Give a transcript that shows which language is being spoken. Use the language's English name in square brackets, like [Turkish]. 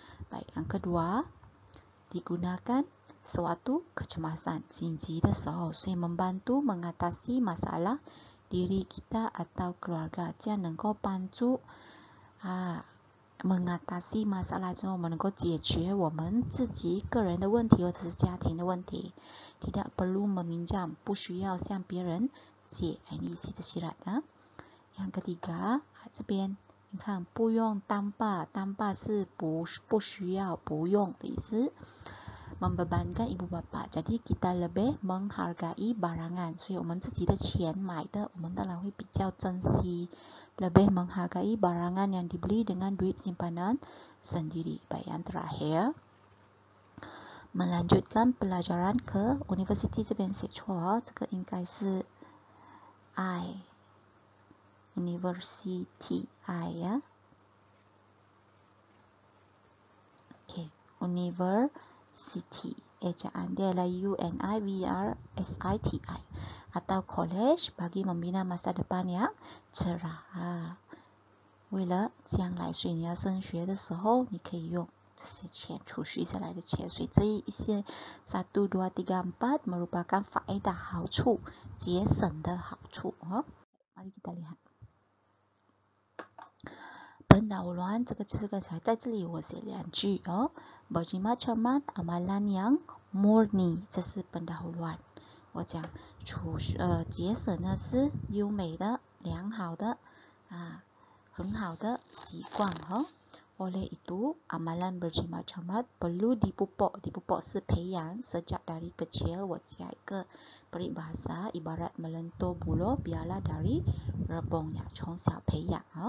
[Malay] baik, yang kedua digunakan suatu kecemasan， [Chinese] 紧急的时候，所以 [Malay] membantu mengatasi masalah diri kita atau keluarga， [Chinese] 这样能够帮助mengatasi masalah， 之后我们能够解决我们自己个人的问题或者是家庭的问题。 [Malay] tidak perlu meminjam， [Chinese] 不需要向别人借， [Malay] ini isi tersirat。 yang ketiga， [Chinese] 这边你看不用tanpa， tanpa 是不需要不用的意思。 [Malay] membebankan ibu bapa， jadi kita lebih menghargai barangan， [Chinese] 所以我们自己的钱买的我们当然会比较珍惜。 [Malay] lebih menghargai barangan yang dibeli dengan duit simpanan sendiri。 baik, yang terakhir melanjutkan pelajaran ke universiti， [Chinese] 这边写错，这个应该是 university ya。 [English] okay, [Malay] university ejaan dia adalah UNIVERSITI atau college bagi membina masa depan yang cerah。 [Chinese] 为了将来，所以你要升学的时候，你可以用这些钱储蓄下来的钱。所以这一些 1, 2, 3, 4 merupakan faedah 好处，节省的好处。 [Malay] mari kita lihat pendahuluan， [Chinese] 这个就是刚才在这里我写2句 [Malay] berjimat cermat amalan yang murni， [Chinese] 这是pendahuluan。我讲节省呢是优美的、良好的很好的习惯。 [Malay] oleh itu amalan berjimat cermat perlu dipupuk。 dipupuk 是培养 sejak dari kecil。我加一个 peribahasa ibarat melentur buluh biarlah dari rebungnya， [Chinese] 从小培养。